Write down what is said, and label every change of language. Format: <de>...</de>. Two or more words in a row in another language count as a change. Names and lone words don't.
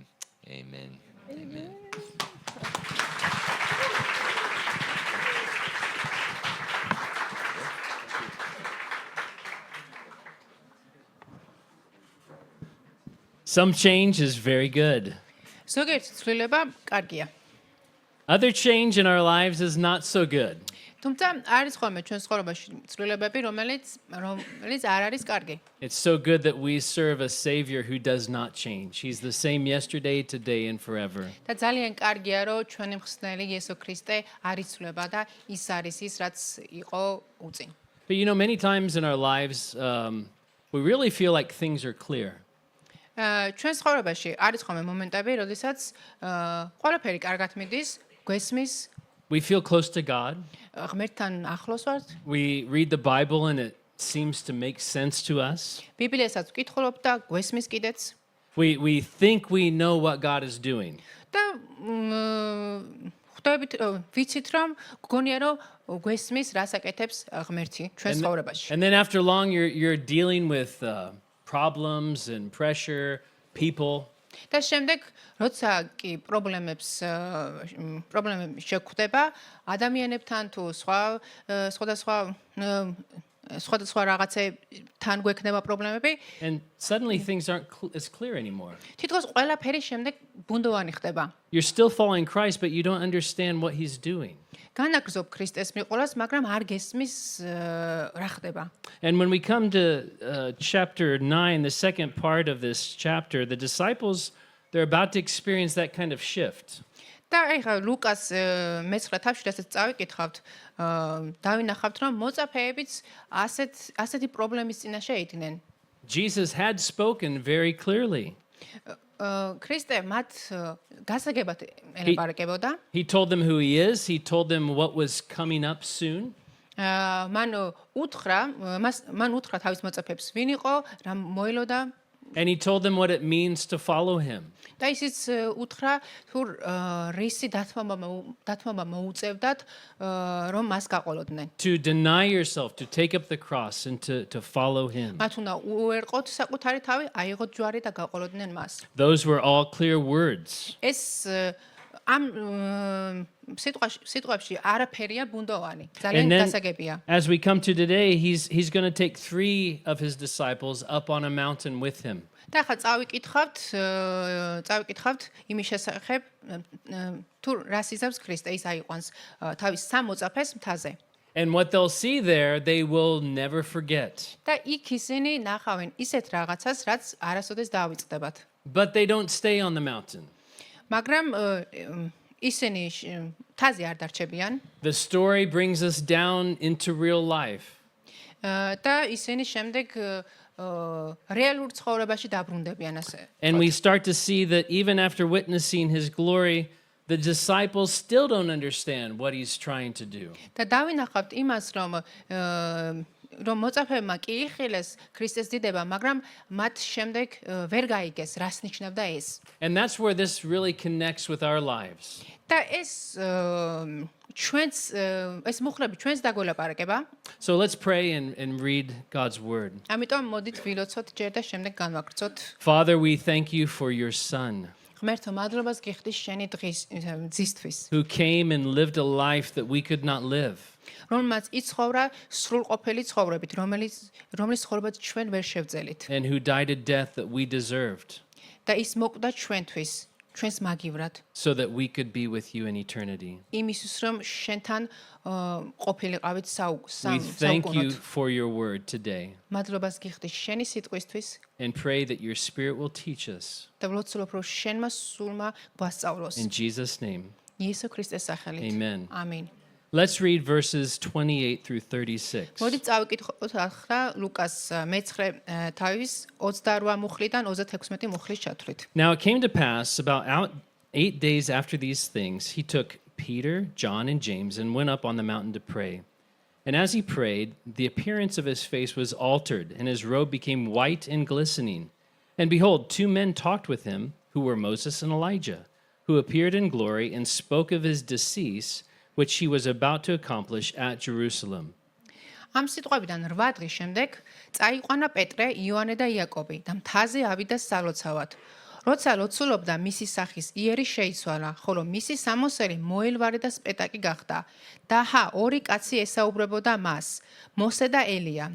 <en>Amen. Amen. Some change is very good.</en> <ka>ზოგიერთი ცვლილება კარგია.</ka> <en>Other change in our lives is not so good.</en> <ka>თუმცა არის ხოლმე ჩვენ ცხოვრებაში ცვლილებები, რომელიც არ არის კარგი.</ka> <en>It's so good that we serve a Savior who does not change. He's the same yesterday, today, and forever.</en> <ka>და ძალიან კარგია, რომ ჩვენი მხსნელი იესო ქრისტე არ იცვლება და ის არის ის, რაც იყო უწინ.</ka> <en>But you know, many times in our lives, we really feel like things are clear.</en> <ka>ჩვენ ცხოვრებაში არის ხოლმე მომენტები, როდესაც ყველაფერი კარგად მიდის, გვესმის,</ka> <en>We feel close to God.</en> <ka>ღმერთთან ახლოს ვართ.</ka> <en>We read the Bible and it seems to make sense to us.</en> <ka>ბიბლიასაც ვკითხულობ და გვესმის კიდეც.</ka> <en>We think we know what God is doing.</en> <ka>და ხვდებით, ვიცით რომ გგონია რომ გვესმის რას აკეთებს ღმერთი ჩვენ ცხოვრებაში.</ka> <en>And then after long, you're dealing with problems and pressure, people.</en> <ka>და შემდეგ როცა კი პრობლემებს შეგვხვდება ადამიანებთან თუ სხვადასხვა რაღაცებთან გვექნება პრობლემები,</ka> <en>And suddenly things aren't as clear anymore.</en> <ka>თითქოს ყველაფერი შემდეგ ბუნდოვანი ხდება.</ka> <en>You're still following Christ, but you don't understand what he's doing.</en> <ka>განაგრძობ ქრისტეს მიყოლას, მაგრამ არ გესმის რა ხდება.</ka> <en>And when we come to chapter 9, the second part of this chapter, the disciples, they're about to experience that kind of shift.</en> <ka>და ეხლა ლუკას მე-9 თავში რასაც წავიკითხავთ, დავინახავთ, რომ მოწაფეებიც ასეთი პრობლემის წინაშე იდგნენ.</ka> <en>Jesus had spoken very clearly.</en> <ka>ქრისტე მათ გასაგებად ელაპარაკებოდა.</ka> <en>He told them who he is, he told them what was coming up soon.</en> <ka>მან უთხრა თავის მოწაფეებს ვინ იყო, რა მოელოდა</ka> <en>And he told them what it means to follow him.</en> <ka>და ისიც უთხრა თუ რისი დათმობა მოუწევდათ რომ მას გაყოლოდნენ.</ka> <en>To deny yourself, to take up the cross and to follow him.</en> <ka>მათ უნდა უერყოთ საკუთარი თავი, აიღოთ ჯვარი და გაყოლოდნენ მას.</ka> <en>Those were all clear words.</en> <ka>ეს ამ სიტყვებში არაფერია ბუნდოვანი. ძალიან გასაგებია.</ka> <en>As we come to today, he's going to take 3 of his disciples up on a mountain with him.</en> <ka>და ახლა წავიკითხავთ იმის შესახებ თუ რას იზამს ქრისტე, ის აიყვანს თავის 3 მოწაფეს მთაზე.</ka> <en>And what they'll see there, they will never forget.</en> <ka>და იქ ისინი ნახავენ ისეთ რაღაცას, რაც არასოდეს დაავიწყდებათ.</ka> <en>But they don't stay on the mountain.</en> <ka>მაგრამ ისინი მთაზე არ დარჩებიან</ka> <en>The story brings us down into real life.</en> <ka>და ისინი შემდეგ რეალურ ცხოვრებაში დაბრუნდებიან ასე.</ka> <en>And we start to see that even after witnessing his glory, the disciples still don't understand what he's trying to do.</en> <ka>და დავინახავთ იმას, რომ მოწაფეებმა კი იხილეს ქრისტეს დიდება, მაგრამ მათ შემდეგ ვერ გაიგეს, რას ნიშნავდა ეს.</ka> <en>And that's where this really connects with our lives.</en> <ka>და ეს ეს მუხლები ჩვენს დაგველაპარაკება.</ka> <en>So let's pray and read God's word.</en> <ka>ამიტომ მოდით ვილოცოთ ჯერ და შემდეგ განვაგრძოთ.</ka> <en>Father, we thank you for your son</en> <ka>ღმერთო, მადლობას გიხდის შენი ძისთვის,</ka> <en>who came and lived a life that we could not live.</en> <ka>რომელმაც იცხოვრა სრულყოფილი ცხოვრებით, რომლის ცხოვრებაც ჩვენ ვერ შევძელით.</ka> <en>And who died a death that we deserved</en> <ka>და ის მოკვდა ჩვენთვის, ჩვენს მაგივრად,</ka> <en>so that we could be with you in eternity.</en> <ka>იმისთვის რომ შენთან ყოფილიყავით</ka> <en>We thank you</en> <ka>საუკუნოდ.</ka> <en>for your word today</en> <ka>მადლობას გიხდის შენი სიტყვისთვის</ka> <en>and pray that your spirit will teach us.</en> <ka>და ვლოცულობ რომ შენმა სულმა გვასწავლოს.</ka> <en>In Jesus' name,</en> <ka>იესო ქრისტეს სახელით.</ka> <en>amen.</en> <ka>ამინ.</ka> <en>Let's read verses 28 through 36.</en> <ka>მოდით წავიკითხოთ ახლა ლუკას მე-9 თავის 28 მუხლიდან 36 მუხლის ჩათვლით.</ka> <en>Now it came to pass about 8 days after these things, he took Peter, John, and James and went up on the mountain to pray. And as he prayed, the appearance of his face was altered, and his robe became white and glistening. And behold, 2 men talked with him, who were Moses and Elijah, who appeared in glory and spoke of his decease, which he was about to accomplish at Jerusalem.</en> <ka>ამ სიტყვებიდან 8 დღის შემდეგ წაიყვანა პეტრე, იოანე და იაკობი და მთაზე ავიდა სალოცავად. როცა ლოცულობდა, მისი სახის იერი შეიცვალა, ხოლო მისი სამოსელი მოელვარე და სპეტაკი გახდა. და ორი კაცი ესაუბრებოდა მას, მოსე და ელია.</ka>